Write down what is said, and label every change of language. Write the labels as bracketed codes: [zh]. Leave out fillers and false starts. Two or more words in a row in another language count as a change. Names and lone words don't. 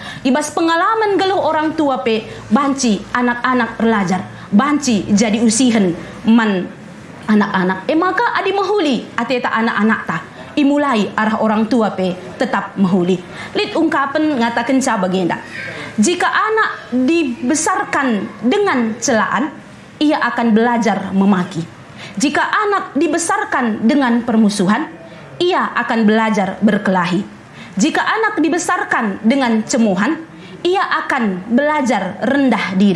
[btx] Ibas pengalaman geluh orang tua pe banci anak-anak belajar. Banci jadi usihen man anak-anak. Maka adi mahuli ateta anak-anak ta. Imulai arah orang tua pe tetap mahuli. Lid ungkapan ngatakan ca bagenda. [id] Jika anak dibesarkan dengan celaan, ia akan belajar memaki. Jika anak dibesarkan dengan permusuhan, ia akan belajar berkelahi. Jika anak dibesarkan dengan cemuhan, ia akan belajar rendah diri.